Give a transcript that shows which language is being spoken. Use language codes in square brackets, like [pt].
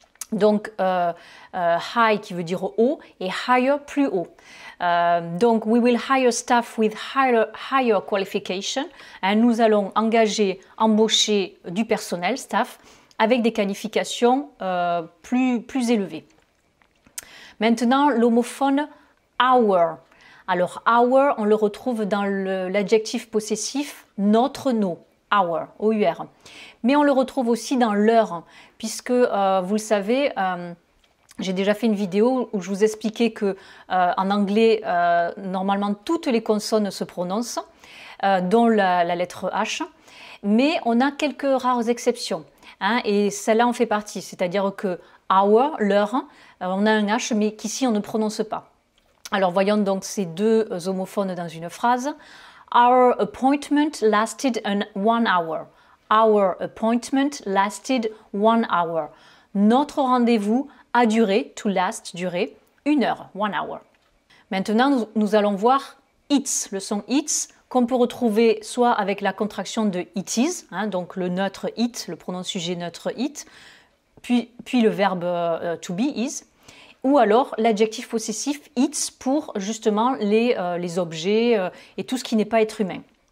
[fr] Donc high qui veut dire haut et higher plus haut. [en] Donc we will hire staff with higher qualification. [fr] Nous allons embaucher du personnel, staff, avec des qualifications plus élevées. Maintenant l'homophone our. Alors, our, on le retrouve dans l'adjectif possessif notre, nos, our, O-U-R. Mais on le retrouve aussi dans leur, puisque, vous le savez, j'ai déjà fait une vidéo où je vous expliquais que en anglais, normalement, toutes les consonnes se prononcent, dont la lettre H, mais on a quelques rares exceptions, et celle-là en fait partie, c'est-à-dire que our, leur, on a un H, mais qu'ici on ne prononce pas. Alors voyons donc ces deux homophones dans une phrase. [en] Our appointment lasted 1 hour. Our appointment lasted 1 hour. [fr] Notre rendez-vous a duré, to last, duré, 1 heure, 1 hour. Maintenant, nous allons voir it's, le son it's, qu'on peut retrouver soit avec la contraction de it is, donc le neutre it, le pronom sujet neutre it, puis le verbe to be is, ou alors l'adjectif possessif it's pour justement les objets et tout ce qui n'est pas être humain.